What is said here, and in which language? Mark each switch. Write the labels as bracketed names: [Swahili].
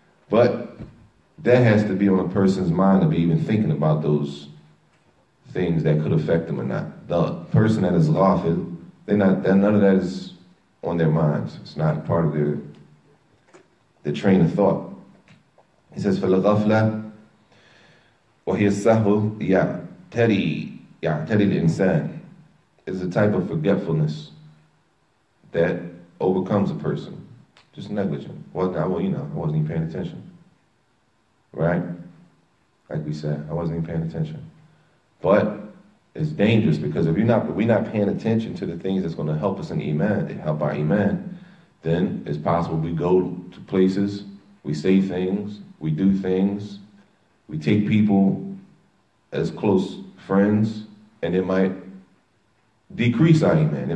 [English] But that has to be on a person's mind to be even thinking about those things that could affect them or not. The person that is ghafil, none of that is on their minds. It's not part of their train of thought. He says, [Arabic] فَالْغَفْلَةُ وَهِيَ السَّهْوُ يَعْتَرِي الْإِنسَانِ. [English] It's a type of forgetfulness that overcomes a person. Just negligent. I wasn't even paying attention. Right? Like we said, I wasn't even paying attention. But it's dangerous because if we're not paying attention to the things that's going to help us in iman, help our iman, then it's possible we go to places, we say things, we do things, we take people as close friends, and it might decrease our iman.